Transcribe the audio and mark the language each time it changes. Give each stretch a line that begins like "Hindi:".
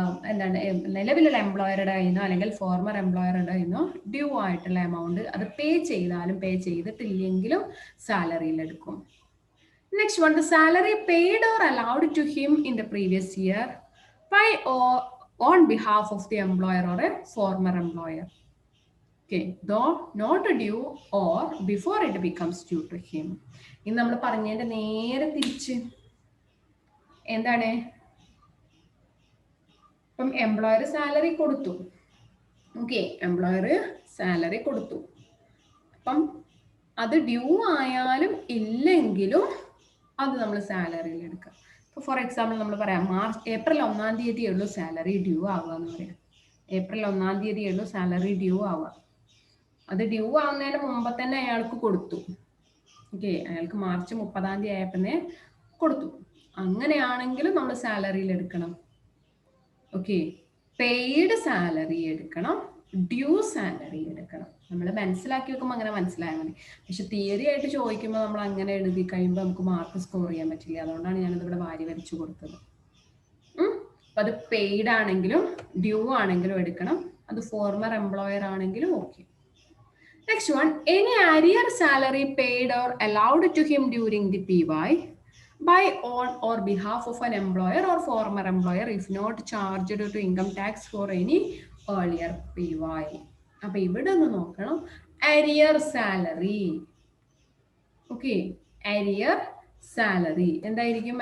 Malayalam: എന്താണ് നിലവിലുള്ള എംപ്ലോയറുടെ കയ്യിൽ നിന്നോ അല്ലെങ്കിൽ ഫോർമർ എംപ്ലോയറുടെ കയ്യിൽ നിന്നോ ഡ്യൂ ആയിട്ടുള്ള എമൗണ്ട് അത് പേ ചെയ്താലും പേ ചെയ്തിട്ടില്ലെങ്കിലും സാലറിയിൽ എടുക്കും.
English: Next one, the salary paid or allowed to him in the previous year by or on behalf of the employer or a former employer. Okay, though not due or before it becomes due to him.
Malayalam: ഇന്ന് നമ്മൾ പറഞ്ഞതിന്റെ നേരെ തിരിച്ച് എന്താണ്? ഇപ്പം employer salary കൊടുത്തു. Okay, employer salary കൊടുത്തു. അപ്പം അത് ഡ്യൂ ആയാലും ഇല്ലെങ്കിലും അത് നമ്മൾ സാലറിയിൽ എടുക്കുക. ഇപ്പോൾ ഫോർ എക്സാമ്പിൾ നമ്മൾ പറയാം ഏപ്രിൽ 1-ാം തീയതി ഉള്ളൂ സാലറി ഡ്യൂ ആവുക എന്ന് പറയാം. ഏപ്രിൽ 1-ാം തീയതി ഉള്ളൂ സാലറി ഡ്യൂ ആവുക. അത് ഡ്യൂ ആവുന്നതിന് മുമ്പ് തന്നെ അയാൾക്ക് കൊടുത്തു. ഓക്കെ, അയാൾക്ക് മാർച്ച് 30-ാം തീയതി ആയപ്പോഴേ കൊടുത്തു. അങ്ങനെയാണെങ്കിലും നമ്മൾ സാലറിയിൽ എടുക്കണം. ഓക്കെ, പെയ്ഡ് സാലറി എടുക്കണം, ഡ്യൂ സാലറി എടുക്കണം. നമ്മൾ മനസ്സിലാക്കി വെക്കുമ്പോൾ അങ്ങനെ മനസ്സിലായാൽ മതി. പക്ഷെ തിയറി ആയിട്ട് ചോദിക്കുമ്പോൾ നമ്മൾ അങ്ങനെ എഴുതി കഴിയുമ്പോൾ നമുക്ക് മാർക്ക് സ്കോർ ചെയ്യാൻ പറ്റില്ല. അതുകൊണ്ടാണ് ഞാനത് ഇവിടെ വാരി വരച്ചു കൊടുത്തത്. അപ്പം അത് പെയ്ഡ് ആണെങ്കിലും ഡ്യൂ ആണെങ്കിലും എടുക്കണം. അത് ഫോർമർ എംപ്ലോയർ ആണെങ്കിലും okay.
English: Next one, any arrear salary paid or allowed to him during the PY by on or behalf of an employer or former employer if not charged to income tax for any earlier PY.
Malayalam: അപ്പോൾ ഇവിടെ ഒന്ന് നോക്കണം, arrear salary. Okay, arrear salary എന്തായിരിക്കും?